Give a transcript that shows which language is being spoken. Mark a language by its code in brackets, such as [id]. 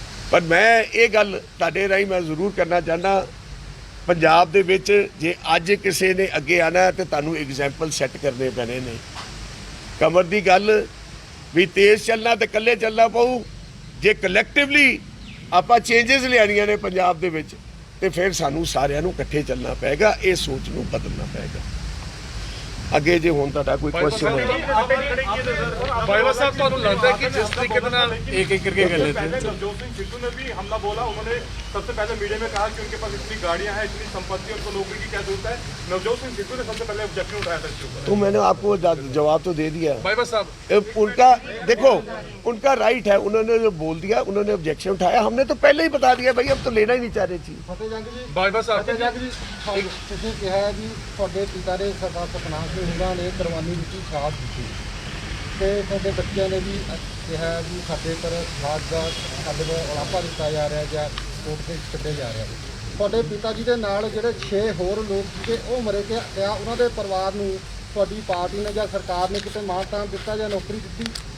[pa] ਪਰ ਮੈਂ ਇਹ ਗੱਲ ਤੁਹਾਡੇ ਰਾਹੀਂ ਮੈਂ ਜ਼ਰੂਰ ਕਰਨਾ ਚਾਹੁੰਦਾ, ਪੰਜਾਬ ਦੇ ਵਿੱਚ ਜੇ ਅੱਜ ਕਿਸੇ ਨੇ ਅੱਗੇ ਆਣਾ ਤੇ ਤੁਹਾਨੂੰ ਐਗਜ਼ਾਮਪਲ ਸੈੱਟ ਕਰਨੇ ਪੈਣੇ ਨੇ। ਕਮਰ ਦੀ ਗੱਲ ਵੀ ਤੇਜ਼ ਚੱਲਣਾ ਤੇ ਇਕੱਲੇ ਚੱਲਣਾ ਪਊ। ਜੇ ਕਲੈਕਟਿਵਲੀ ਆਪਾਂ ਚੇਂਜਸ ਲਿਆਣੀਆਂ ਨੇ ਪੰਜਾਬ ਦੇ ਵਿੱਚ ਤੇ ਫਿਰ ਸਾਨੂੰ ਸਾਰਿਆਂ ਨੂੰ ਇਕੱਠੇ ਚੱਲਣਾ ਪਏਗਾ, ਇਹ ਸੋਚ ਨੂੰ ਬਦਲਣਾ ਪਏਗਾ। ਅੱਗੇ ਜੇ ਹੁਣ ਤੁਹਾਡਾ ਕੋਈ ਕੁਐਸਚਨ ਹੋਵੇ [hi] बाइवा साहब तो लगता है कि जिस तरीके से एक एक करके कर लेते हैं। नवजोत सिंह सिद्धू ने भी हमला बोला। उन्होंने सबसे पहले मीडिया में कहा कि उनके पास इतनी गाड़ियां हैं, इतनी संपत्ति, उनको नौकरी की क्या जरूरत है। नवजोत सिंह सिद्धू ने सबसे पहले ऑब्जेक्शन उठाया था इसके ऊपर। तो मैंने आपको जवाब तो दे दिया। बाइवा साहब उनका देखो, उनका राइट है, उन्होंने जो बोल दिया, उन्होंने ऑब्जेक्शन उठाया, हमने तो पहले ही बता दिया भाई, अब तो लेना ही नहीं चाह रही थी। बाइवा साहब [pa] ਤੁਸੀਂ ਕਿਹਾ ਵੀ ਤੁਹਾਡੇ ਪਿਤਾ ਨੇ ਸਰਦਾਰ ਸਤਨਾਮ ਸਿੰਘ ਹੋਰਾਂ ਨੇ ਕੁਰਬਾਨੀ ਦਿੱਤੀ, ਸ਼ਹਾਦਤ ਦਿੱਤੀ, ਤੇ ਤੁਹਾਡੇ ਬੱਚਿਆਂ ਨੇ ਵੀ ਕਿਹਾ ਵੀ ਸਾਡੇ ਪਰ ਸਮਾਜ ਦਾ ਸਾਡੇ ਕੋਲ ਉਲਾਪਾ ਦਿੱਤਾ ਜਾ ਰਿਹਾ ਜਾਂ ਕੋਰਟ ਤੇ ਛੱਡੇ ਜਾ ਰਿਹਾ। ਤੁਹਾਡੇ ਪਿਤਾ ਜੀ ਦੇ ਨਾਲ ਜਿਹੜੇ 6 ਹੋਰ ਲੋਕ ਸੀਗੇ ਉਹ ਮਰੇ ਕਿ ਕਿਆ ਉਹਨਾਂ ਦੇ ਪਰਿਵਾਰ ਨੂੰ ਤੁਹਾਡੀ ਪਾਰਟੀ ਨੇ ਜਾਂ ਸਰਕਾਰ ਨੇ ਕਿਤੇ ਮਾਣ-ਤਾਣ ਦਿੱਤਾ ਜਾਂ ਨੌਕਰੀ ਦਿੱਤੀ?